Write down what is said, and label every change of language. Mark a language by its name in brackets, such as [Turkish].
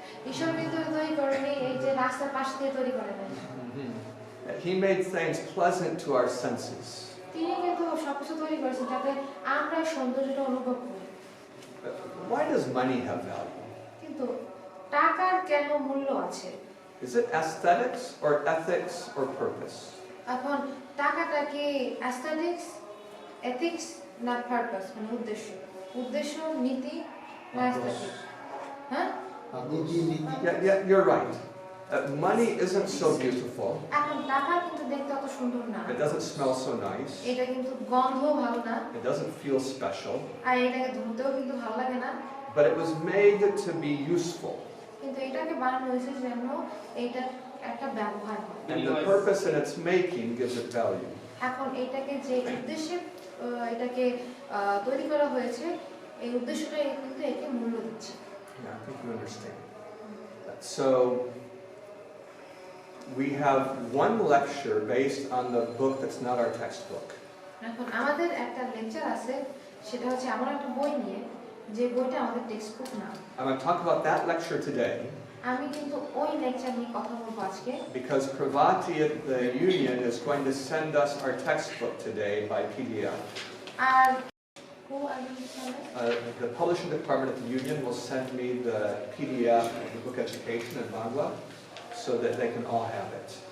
[Bangla] ঈশ্বর কিন্তু তৈরি করেনি এই যে রাস্তার পাশ দিয়ে তৈরি করে নেন [English] He made things pleasant to our senses. [Bangla] তিনি কিন্তু সবকিছু তৈরি করেছেন যাতে আমরা সৌন্দর্যটা অনুভব করি [English] Why does money have value? [Bangla] কিন্তু টাকার কেন মূল্য আছে [English] Is it aesthetics or ethics or purpose? [Bangla] এখন টাকাটা কি অ্যাস্থেটিক্স এথিক্স না পারপাস মানে উদ্দেশ্য উদ্দেশ্য নীতি না অ্যাস্থেটিক্স হ্যাঁ [English] Yeah, you're right. Money isn't so beautiful. [Bangla] এখন টাকা কিন্তু দেখতে অত সুন্দর না [English] It doesn't smell so nice. [Bangla] এটা কিন্তু গন্ধ ভালো না [English] It doesn't feel special. [Bangla] আর এটাকে ধরতেও কিন্তু ভালো লাগে না [English] But it was made to be useful. [Bangla] কিন্তু এটাকে বানানো হয়েছে যেন এটা একটা ব্যবহার হয় [English] And the purpose in its making gives it value. [Bangla] এখন এটাকে যে উদ্দেশ্যে এটাকে তৈরি করা হয়েছে এই উদ্দেশ্যটাই কিন্তু একে মূল্য দিচ্ছে [English] Yeah, I think you understand. So, we have one lecture based on the book that's not our textbook. [Bangla] এখন আমাদের একটা লেকচার আছে সেটা হচ্ছে এমন একটা বই নিয়ে যে বইটা আমাদের টেক্সট বুক না [English] I'm going to talk about that lecture today [Bangla] আমি কিন্তু ওই লেকচার নিয়ে কথা বলবো আজকে [English] because Pravati at the union is going to send us our textbook today by PDF. [Bangla] আর [English] who are you sending? The publishing department at the union will send me the PDF of the book Education in Bangla so that they can all have it.